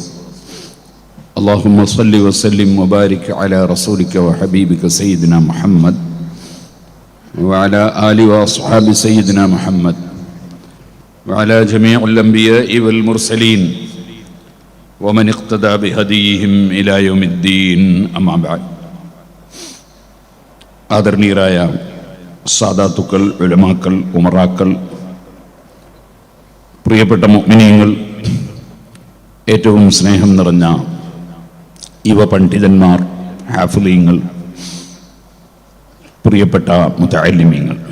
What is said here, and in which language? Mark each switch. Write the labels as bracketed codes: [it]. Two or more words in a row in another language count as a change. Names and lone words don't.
[ar] اللهم صل وسلم وبارك على رسولك وحبيبك سيدنا محمد وعلى آله وأصحاب سيدنا محمد وعلى جميع الأنبياء والمرسلين ومن اقتدى بهديهم إلى يوم الدين. أما بعد. [ml] ആദരണീയരായ സാദാത്തുക്കൾ, ഉലമാക്കൾ, ഉമറാക്കൾ, പ്രിയപ്പെട്ട മുഅ്മിനീങ്ങൾ, ഏറ്റവും സ്നേഹം നിറഞ്ഞ യുവ പണ്ഡിതന്മാർ, ഹാഫിളീങ്ങൾ, പ്രിയപ്പെട്ട മുതഅല്ലിമീങ്ങൾ,